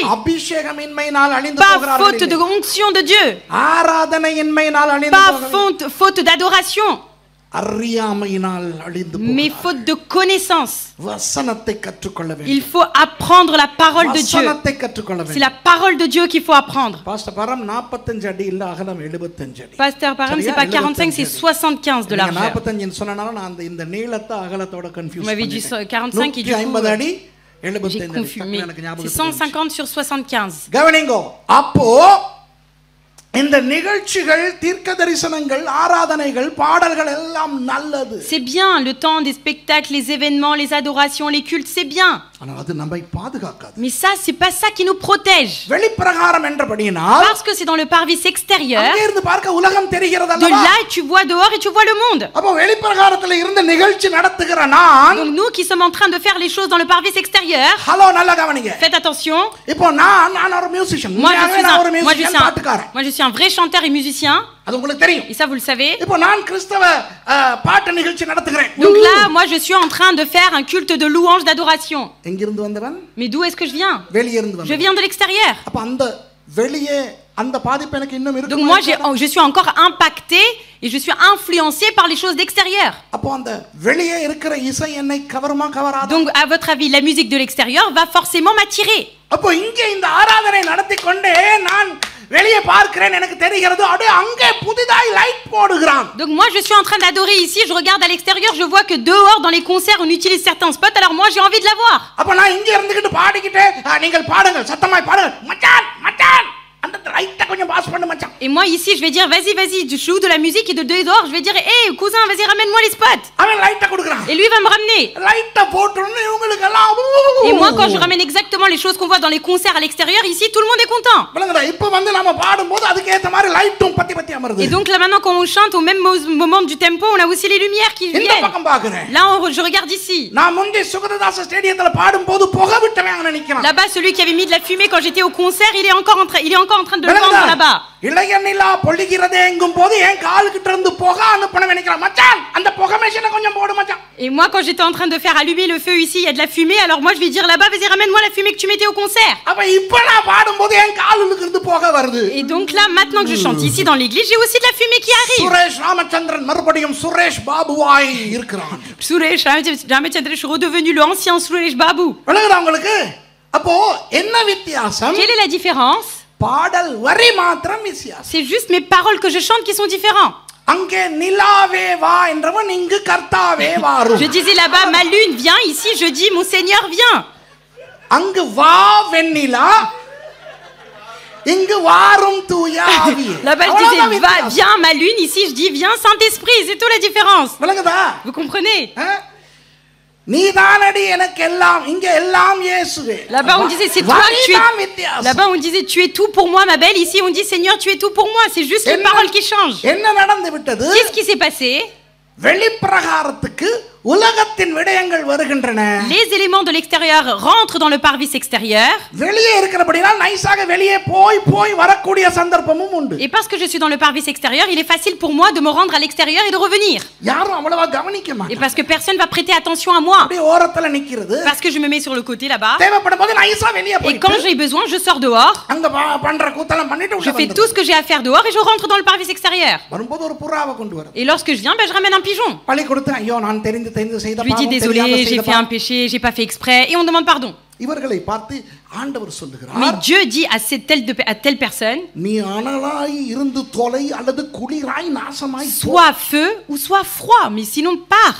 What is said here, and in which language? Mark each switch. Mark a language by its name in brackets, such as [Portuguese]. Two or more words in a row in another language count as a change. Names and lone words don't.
[Tamil] அபிஷேகமின்மையினால் அழிந்து [French] Pas [Tamil] போகிறார்கள். [French] faute de onction de Dieu, [Tamil] ஆராதனையின்மையினால் அழிந்து [French] pas [Tamil] போகிறார்கள். [French] faute d'adoration, [Tamil] அறியாமையினால் அழிந்து [French] mais [Tamil] போகிறார்கள். [French] faute de connaissance. [Tamil] வசனத்தை கற்றுக்கொள்ள [French] Il [Tamil] வேண்டும். [French] faut apprendre la parole de Dieu. [Tamil] வசனத்தை கற்றுக்கொள்ள [French] C'est [Tamil] வேண்டும். [French] la parole de Dieu qu'il faut apprendre. [Tamil] பாஸ்டர் பரம் 45 அடி இல்ல அகலம் 75 அடி. [French] Pasteur Param, c'est [Tamil] சரியா? [French] pas 45, c'est 75 de [Tamil] நீங்க [French] largeur. [Tamil] 45 சொன்னனால நான் இந்த நீளத்தை அகலத்தோட கன்ஃபியூஸ் [French] Vous m'avez dit [Tamil] பண்ணிட்டேன். [French] 45 et du coup, [Tamil] 150 அடி [French] j'ai [Tamil] 75 அடி. [French] confus. [Tamil] டக்குனு [French] Mais [Tamil] எனக்கு [French] c'est [Tamil] ஞாபகத்துக்கு வந்துச்சு. [French] 150 sur 75. [Tamil] கவனிங்கோ. அப்போ இந்த நிகழ்ச்சிகள் தீர்க்க தரிசனங்கள் ஆராதனைகள் பாடல்கள் எல்லாம் நல்லது. [French] C'est bien, le temps des spectacles, les événements, les adorations, les cultes, c'est bien. [Tamil] ஆனா அது நம்மை பாதுகாக்காது. [French] Mais ça, c'est pas ça qui nous protège. [Tamil] வெளிப்பிரகாரம் என்றபடியினால் [French] Parce que c'est dans le parvis extérieur. [Tamil] அங்கே இருந்து பார்க்க உலகம் தெரிகிறது [French] De [Tamil] அல்லவா? [French] là, tu vois dehors et tu vois le monde. [Tamil] அப்போ வெளிப்பிரகாரத்துல இருந்து நிகழ்ச்சி நடத்துகிற நான் [French] Donc nous qui sommes en train de faire les choses dans le parvis extérieur, [Tamil] ஹலோ நல்லா கவனிங்க. [French] faites attention. [Tamil] இப்போ நான் ஒரு மியூசிஷியன். [French] Moi, je suis [Tamil] ஒரு மியூசிஷியன் பாட்டுக்காரன். [French] moi, je suis un vrai chanteur et musicien. [Tamil] அது உங்களுக்கு தெரியும். [French] Et ça, vous le savez. [Tamil] இப்போ நான் கிறிஸ்தவ பாட்டு நிகழ்ச்சி நடத்துகிறேன். [French] Donc là, moi, je suis en train de faire un culte de louange, d'adoration. [Tamil] எங்க இருந்து வந்தவன்? [French] Mais d'où est-ce que je viens? [Tamil] வெளியே இருந்து [French] Je [Tamil] வந்தவன். [French] viens de l'extérieur. [Tamil] அப்ப அந்த வெளியே அந்த பாதிப்பு எனக்கு இன்னும் இருக்கு. [French] Donc moi, je suis encore impacté et je suis influencé par les choses d'extérieur. [Tamil] அப்போ அந்த வெளியே இருக்கிற இசை என்னை கவருமா கவராதா? [French] Donc, à votre avis, la musique de l'extérieur va forcément m'attirer. [Tamil] அப்போ இங்கே இந்த ஆராதனை நடத்தி கொண்டே நான் வெளியே பார்க்கிறேன், எனக்கு தெரிகிறது அப்படியே அங்கே புதிதாய் லைட் போடுகிறான். [French] Donc moi, je suis en train d'adorer ici, je regarde à l'extérieur, je vois que dehors, dans les concerts, on utilise certains spots, alors moi, j'ai envie de la voir. [Tamil] அப்ப நான் இங்கே இருந்துகிட்டு பாடிக்கிட்டே நீங்கள் பாடுங்கள் சத்தமாய் பாடுங்கள் மச்சான் மச்சான் அந்த லைட்டை கொஞ்சம் பாஸ் பண்ணு மச்சான். [French] Et moi, ici, je vais dire, vas-y, je joue de la musique et de dehors, je vais dire, hé, cousin, vas-y, ramène-moi les spots. [Tamil] அவன் லைட்டை கொடுக்குறான். [French] Et lui va me ramener. [Tamil] லைட்டை போட்டுன்னு இவங்களுக்கு எல்லாம் [French] Et moi, quand je ramène exactement les choses qu'on voit dans les concerts à l'extérieur, ici, tout le monde est content. [Tamil] விளங்குதா? இப்ப வந்து நாம பாடும்போது அதுக்கு ஏத்த மாதிரி லைட்டும் பத்தி பத்தி அமருது. [French] Et donc là, maintenant, quand on chante, au même moment du tempo, on a aussi les lumières qui [Tamil] இந்த [French] viennent. [Tamil] பக்கம் பாக்குறேன். [French] Là, je regarde ici. [Tamil] நான் முந்தி சுகததாச ஸ்டேடியத்துல பாடும்போது புகை விட்டவன் அங்க நிக்கிறான். [French] Là-bas, celui qui avait mis de la fumée quand j'étais au concert, il est encore en train de le vendre là-bas. [Tamil] இளைய நிலா பொழிகிறதே எங்கும் போது என் கால் கிட்ட இருந்து புகை அனுப்பணும் நினைக்கிறான். மச்சான் அந்த புகை மெஷினை கொஞ்சம் போடு மச்சான். [French] Et moi, quand j'étais en train de faire allumer le feu ici, il y a de la fumée, alors moi je vais dire là-bas, vas-y, ramène-moi la fumée que tu mettais au concert. [Tamil] அப்ப இப்ப நான் பாடும்போது என் காலுக்கு இருந்து புகை வருது. [French] Et donc là, maintenant que je chante ici dans l'église, j'ai aussi de la fumée qui arrive. [Tamil] சுரேஷ் ராமச்சந்திரன் மறுபடியும் சுரேஷ் பாபுவாய் இருக்கிறான். [French] Suresh Ramachandra, je suis redevenu l'ancien Suresh Babu. [Tamil] விளங்குதா உங்களுக்கு? அப்போ என்ன வித்தியாசம்? [French] Quelle est la différence? [Tamil] பாடல் வரி மாத்திரம் வித்தியாசம். [French] C'est juste mes paroles que je chante qui sont différentes. [Tamil] அங்கே நிலாவே வா என்றவன் இங்கு கர்த்தாவே வாரும். [French] Je disais là-bas, ma lune vient, ici je dis, mon Seigneur vient. [Tamil] அங்கு வா வெண்ணிலா, இங்கு வாரும் தூய ஆவி. [French] Là-bas je disais, va, viens ma lune, ici je dis, viens Saint-Esprit, c'est tout la différence. [Tamil] விளங்குதா? [French] Vous comprenez? [Tamil] நீதானடி எனக்கு எல்லாம், இங்க எல்லாம் இயேசுவே. [French] Là-bas on disait, c'est toi que tu es. Là-bas on disait, tu es tout pour moi ma belle, ici on dit, Seigneur tu es tout pour moi, c'est juste les paroles qui changent. [Tamil] என்ன நடந்து விட்டது? [French] Qu'est-ce qui s'est passé? [Tamil] வெளிப்பிரகாரத்துக்கு உலகத்தின் விடயங்கள் வருகின்றன. [French] Les éléments de l'extérieur rentrent dans le parvis extérieur. [Tamil] வெளியே இருக்கிறபடியால் நைஸாக வெளியே போய் வரக்கூடிய சந்தர்ப்பமும் உண்டு. [French] Et parce que je suis dans le parvis extérieur, il est facile pour moi de me rendre à l'extérieur et de revenir. [Tamil] யாரும் அவ்வளவா கவனிக்க [French] Et [Tamil] மாட்டாங்க. [French] parce que personne va prêter attention à moi. [Tamil] அப்படியே ஓரத்துல நிக்கிறது. [French] Parce que je me mets sur le côté là-bas. [Tamil] தேவைப்படும்போது நைஸா வெளியே [French] Et [Tamil] போய் [French] quand j'ai besoin, je sors dehors. [Tamil] அங்க பண்ற கூத்தலாம் பண்ணிட்டு [French] Je fais tout ce que j'ai à faire dehors et je rentre dans le parvis extérieur. [Tamil] வரும்போது ஒரு புறாவை கொண்டு வர. [French] Et lorsque je viens, je ramène un pigeon. [Tamil] பழி கொடுத்து ஐயோ நான் தெரிந்து செய்த [French] Je lui dis désolé, j'ai fait un péché, j'ai pas fait exprès, et on demande pardon. [Tamil] இவர்களை பார்த்து ஆண்டவர் சொல்லுகிறார். [French] Mais Dieu dit à telle personne, [Tamil] நீ அனலாய் இருந்து தொலை அல்லது குளிராய் நாசமாய் போ. [French] soit feu ou soit froid, mais sinon pars.